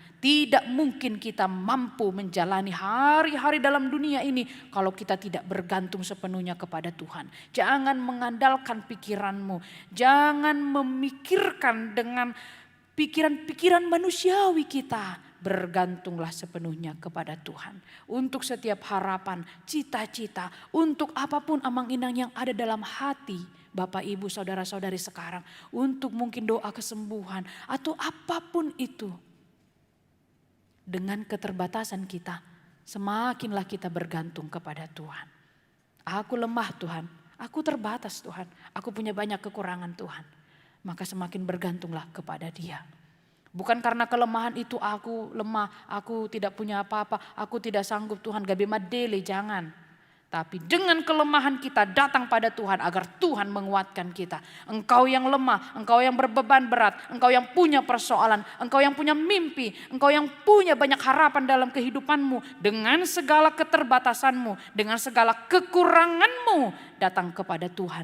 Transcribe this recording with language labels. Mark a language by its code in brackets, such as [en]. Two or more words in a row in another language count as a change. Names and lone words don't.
[id] Tidak mungkin kita mampu menjalani hari-hari dalam dunia ini kalau kita tidak bergantung sepenuhnya kepada Tuhan. Jangan mengandalkan pikiranmu. Jangan memikirkan dengan pikiran-pikiran manusiawi kita. Bergantunglah sepenuhnya kepada Tuhan. Untuk setiap harapan, cita-cita, untuk apapun [bbc] amang inang [id] yang ada dalam hati Bapak Ibu saudara-saudari sekarang. Untuk mungkin doa kesembuhan atau apapun itu. Dengan keterbatasan kita, semakinlah kita bergantung kepada Tuhan. Aku lemah Tuhan, aku terbatas Tuhan, aku punya banyak kekurangan Tuhan. Maka semakin bergantunglah kepada Dia. Bukan karena kelemahan itu aku lemah, aku tidak punya apa-apa, aku tidak sanggup Tuhan, [bbc] gabe madele, [id] jangan. Tapi dengan kelemahan kita datang pada Tuhan agar Tuhan menguatkan kita. Engkau yang lemah, engkau yang berbeban berat, engkau yang punya persoalan, engkau yang punya mimpi, engkau yang punya banyak harapan dalam kehidupanmu. Dengan segala keterbatasanmu, dengan segala kekuranganmu, datang kepada Tuhan.